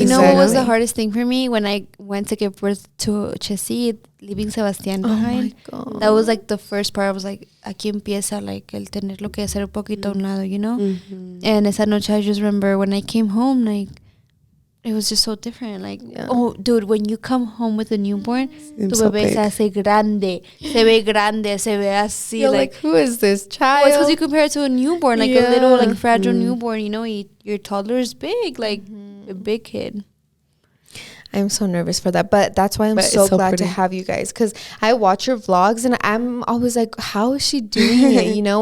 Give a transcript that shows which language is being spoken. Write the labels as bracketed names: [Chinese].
[English] You know what was the hardest thing for me? When I went to give birth to Chessy, leaving Sebastián behind. Oh my God. That was like the first part. I was like, aquí empieza like el tenerlo que hacer un poquito a un lado, you know? And esa noche I just remember when I came home, like, it was just so different. Like, oh, dude, when you come home with a newborn, tu so [Spanish] bebé se hace grande, se ve así. [English] You're like, who is this child? Well, it's because you compare it to a newborn, like a little, like, fragile newborn, you know? Your toddler is big, like a big kid. I'm so nervous for that, but that's why I'm so glad pretty to have you guys, because I watch your vlogs and I'm always like, how is she doing it, you know?